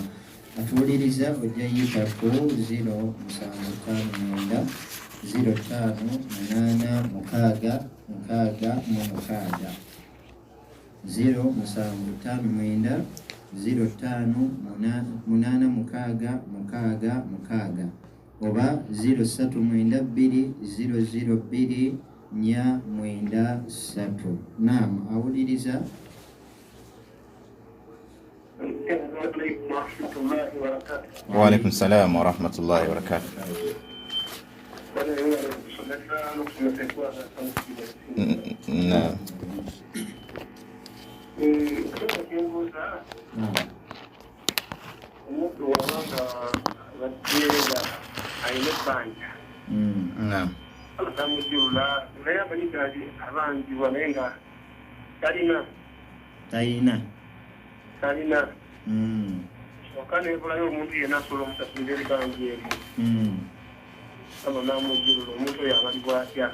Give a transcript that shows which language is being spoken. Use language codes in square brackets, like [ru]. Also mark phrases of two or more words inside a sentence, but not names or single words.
[lg] Atuwuliriza ojja yitako 0759 0586 06 0586 oba 0392002493. Naam, awuliriza. [ar] Wa alaikum salam wa rahmatullahi wa barakatuh. [lg] Naam. Omuntu wabanga bateera ayina ebbanja atamujula naye amanyigaali abanjibwa naye nga talina kyokka nebulayo omuntu yenna asobola omusasulira ebbanja eryo ano namujulula omuntu oyo abalibwa atya?